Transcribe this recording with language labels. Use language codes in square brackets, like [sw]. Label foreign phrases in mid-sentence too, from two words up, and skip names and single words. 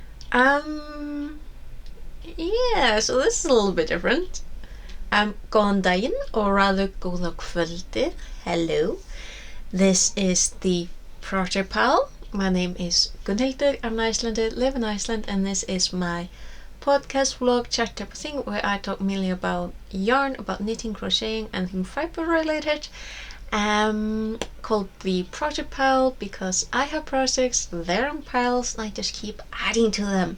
[is] Um, yeah, so this is a little bit different. Góðan daginn, [en] or rather [is] góða kvöldið. [en] Hello. This is the Project Pal. My name is Gunnhildur. I'm an Icelander, live in Iceland, and this is my podcast vlog chat type of thing where I talk mainly about yarn, about knitting, crocheting, anything fiber related. Called the Project Pal because I have projects, they're in piles, and I just keep adding to them.